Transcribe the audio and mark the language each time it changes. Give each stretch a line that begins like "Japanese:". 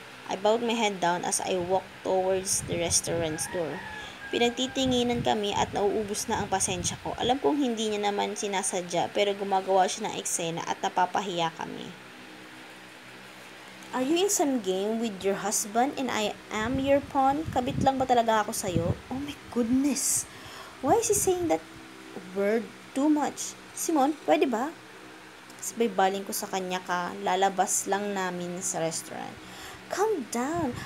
English: I bowed my head down as I walked towards the restaurant's door.
Filipino: Pinagtitinginan kami at nauubos na ang pasensya ko. Alam kong hindi niya naman sinasadya pero gumagawa siya ng eksena at napapahiya kami.
English: Are you in some game with your husband and I am your pawn?
Filipino: Kabit lang ba talaga ako sa'yo?
English: Oh my goodness! Why is he saying that word too much.
Filipino: Simon, pwede ba? Sabay baling ko sa kanya lalabas lang namin sa restaurant.
English: Calm down.